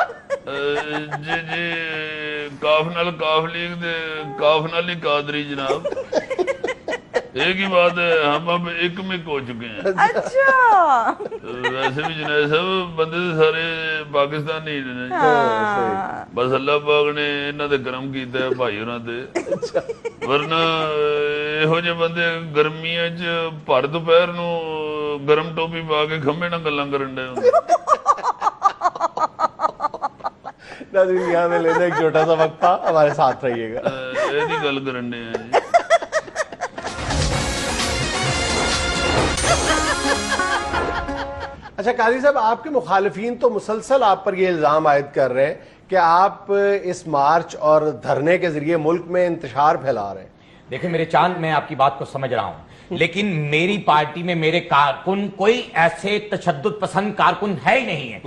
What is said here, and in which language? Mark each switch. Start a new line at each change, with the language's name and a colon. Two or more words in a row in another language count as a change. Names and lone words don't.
Punjabi: جی جی, کاف نال کاف لیگ دے کاف نال ہی قادری جناب.
Urdu: ایک ہی بات ہے, ہم اب ایک مک ہو چکے ہیں. اچھا
Punjabi: ویسے بھی جنید صاحب بندے تو سارے پاکستانی ہی نے, بس اللہ پاک نے انہاں تے کرم کیتا ہے بھائی ہوراں تے. ورنہ ਇਹੋ ਜਿਹੇ ਬੰਦੇ ਗਰਮੀਆਂ 'ਚ ਭਰ ਦੁਪਹਿਰ ਨੂੰ ਗਰਮ ਟੋਪੀ ਪਾ ਕੇ ਖੰਭੇ ਨਾਲ ਗੱਲਾਂ ਕਰਨ ਡਏ ਹੁੰਦੇ.
Urdu: ناظرین یہاں میں لینا ایک چھوٹا سا وقفہ, ہمارے ساتھ رہیے گا.
Punjabi: ਇਹਦੀ ਗੱਲ ਕਰਨ ਡਏ ਆ ਜੀ.
Urdu: اچھا قاضی صاحب, آپ کے مخالفین تو مسلسل آپ پر یہ الزام عائد کر رہے ہیں کہ آپ اس مارچ اور دھرنے کے ذریعے ملک میں انتشار پھیلا رہے ہیں. دیکھیں میرے چاند, میں آپ کی بات کو سمجھ رہا ہوں, لیکن میری پارٹی میں میرے کارکن کوئی ایسے تشدد پسند کارکن ہے ہی نہیں ہے.